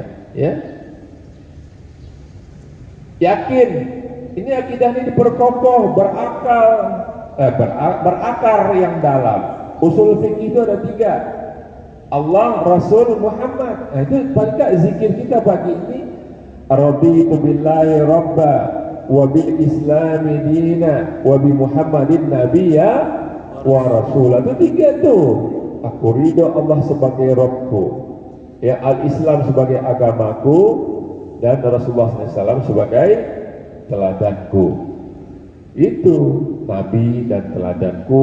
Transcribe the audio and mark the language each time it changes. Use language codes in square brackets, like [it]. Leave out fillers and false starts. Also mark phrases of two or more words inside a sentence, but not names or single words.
[id] Ya, yakin. Ini akidah ini diperkokoh, berakar yang dalam. Usul fikih itu ada 3. Allah, Rasul, Muhammad. Nah, itu paling gak zikir kita pagi ini. [ar] رضيت بالله ربا وبالإسلام دينا وبمحمد نبيا ورسولا. [id] Itu 3 tuh. Aku ridho Allah sebagai Rabbku, ya, al-Islam sebagai agamaku, dan Rasulullah SAW sebagai teladanku. Itu Nabi dan teladanku.